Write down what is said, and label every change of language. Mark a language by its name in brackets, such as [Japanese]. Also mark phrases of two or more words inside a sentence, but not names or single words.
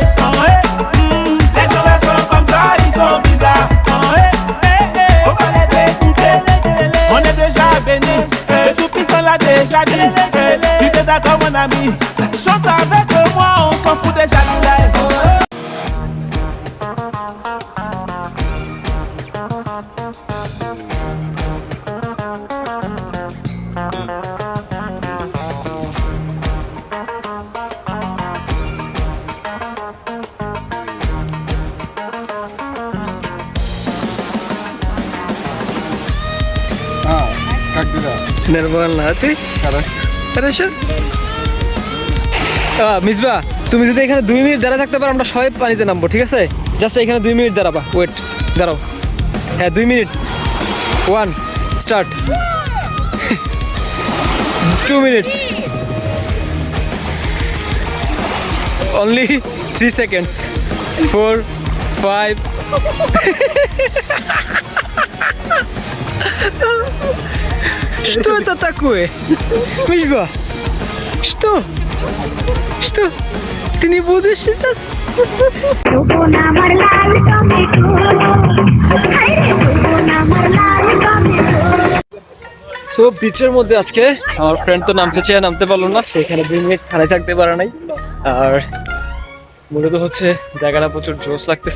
[English] Oh, hey. [French] Les gens là sont comme ça, ils sont bizarres. [English] Oh, hey. [French] Faut pas les écouter. On est déjà béni. Le tout puissant l'a déjà dit. Si t'es d'accord, mon ami, chante avec moi, on s'en fout déjà du live. [Russian] Нормально, а ты? Хорошо. [Bangla] মিসবা, তুমি যদি এখানে 2 মিনিট দাঁড়া থাকতে পারো, আমরা সবাই পানিতে নামবো, ঠিক আছে? জাস্ট এখানে 2 মিনিট দাঁড়াবা, ওয়েট, দাঁড়াও। হ্যাঁ, 2 মিনিট। [English] 1 start. 2 minutes, only 3 seconds. [Russian] 4 5 Что это такое? Мишба, что? Что? Ты не будешь сейчас? [Bangla] সো বিচের মধ্যে আজকে আমার ফ্রেন্ড তো নামতে চেয়ে নামতে পারলো না, সেখানে 2 মিনিট খাড়াই থাকতে পারে নাই। আর মূলত হচ্ছে জায়গাটা প্রচুর জোশ লাগতেছে।